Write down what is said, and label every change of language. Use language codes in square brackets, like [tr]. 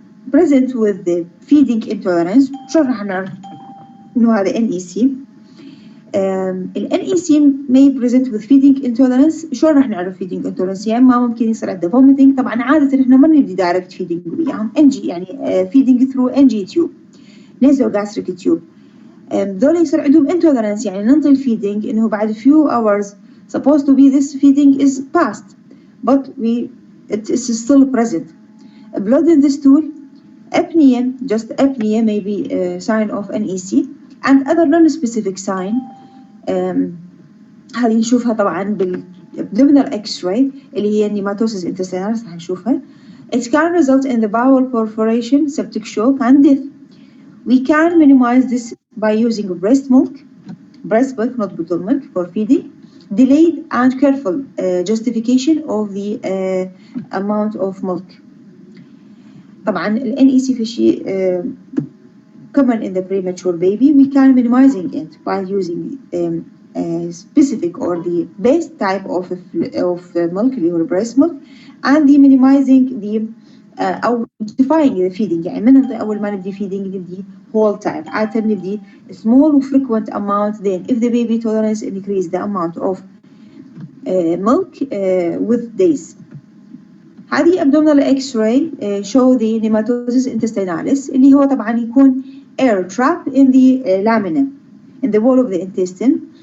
[en] Present with the feeding intolerance. [ar] شو راح نعرف إنه هذا NEC؟ [en] ال NEC may present with feeding intolerance. [ar] شو راح نعرف [en] feeding intolerance؟ [ar] يعني ما ممكن يصير عنده vomiting. طبعا عادة احنا ما نبدي direct feeding وياهم NG يعني [en] feeding through NG tube nasogastric tube. [ar] دول يصير عندهم [en] intolerance [ar] يعني ننطي الفيدنج إنه بعد [en] few hours supposed to be this feeding is past but it is still present. Blood in the stool, apnea, just apnea may be a sign of NEC, and other non-specific sign. [ar] هذه نشوفها طبعا بالabdominal X-ray اللي هي nematosis intestinalis راح نشوفها. [en] It can result in the bowel perforation, septic shock, and death. We can minimize this by using breast milk, not bottle milk, for feeding. Delayed and careful justification of the amount of milk. [ar] طبعا ال NEC في شيء [en] common in the premature baby. We can minimizing it by using specific or the best type of milk اللي هو breast milk, and the minimizing the أو justifying the feeding. [ar] يعني ما ننطي أول ما نبدي feeding نبدي [en] whole time. [ar] عادة نبدي [en] small و frequent amount. Then if the baby tolerance increase the amount of milk with days. هذه abdominal X-ray show the nematosis intestinalis [ar] اللي هو طبعا يكون [en] air trap in the lamina in the wall of the intestine.